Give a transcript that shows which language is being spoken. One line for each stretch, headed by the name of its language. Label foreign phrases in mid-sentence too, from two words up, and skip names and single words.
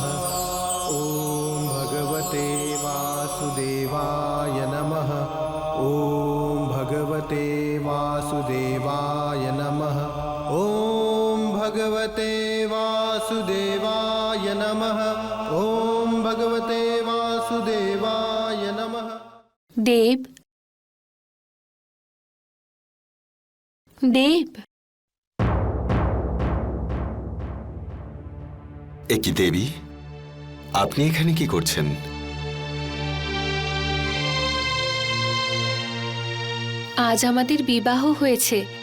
Sanskrit: ॐ भगवते वासुदेवाय नमः। ॐ भगवते वासुदेवाय नमः। ॐ भगवते वासुदेवाय नमः। ॐ भगवते वासुदेवाय नमः।
Bangla: দেব, দেব, একি দেবী, আপনি এখানে কি করছেন? আজ আমাদের বিবাহ হয়েছে।